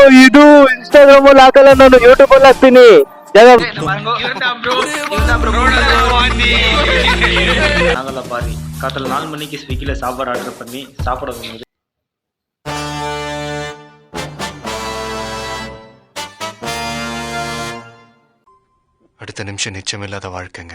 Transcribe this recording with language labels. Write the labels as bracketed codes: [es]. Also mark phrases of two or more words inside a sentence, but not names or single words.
[kn] ಇದು ಇನ್ಸ್ಟಾಗ್ರಾಮ್ ಅಲ್ಲಿ ಹಾಕಲ್ಲ, ನಾನು ಯೂಟ್ಯೂಬ್ ಅಲ್ಲಿ ಹಾಕ್ತೀನಿ. [ta] நாங்கள்லாம் பாரி காத்தால 4 மணிக்கு ஸ்விக்கியில் சாப்பாடு ஆர்டர் பண்ணி சாப்பிட வரும்போது அடுத்த நிமிஷம் நிச்சயமில்லாத வாழ்க்கைங்க.